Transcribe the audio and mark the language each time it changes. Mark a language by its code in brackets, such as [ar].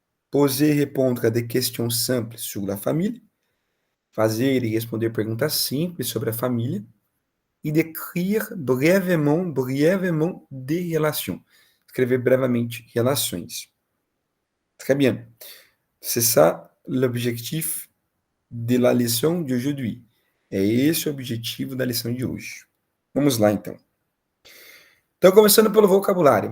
[fr] Poser e répondre a des questions simples sur la famille. [pt] Fazer e responder perguntas simples sobre a família. [fr] E décrire brièvement des relations. [pt] Escrever brevemente relações. [fr] Très bien. C'est ça l'objectif de la leçon d'aujourd'hui. [pt] É esse o objetivo da lição de hoje. Vamos lá, então. Então, começando pelo vocabulário.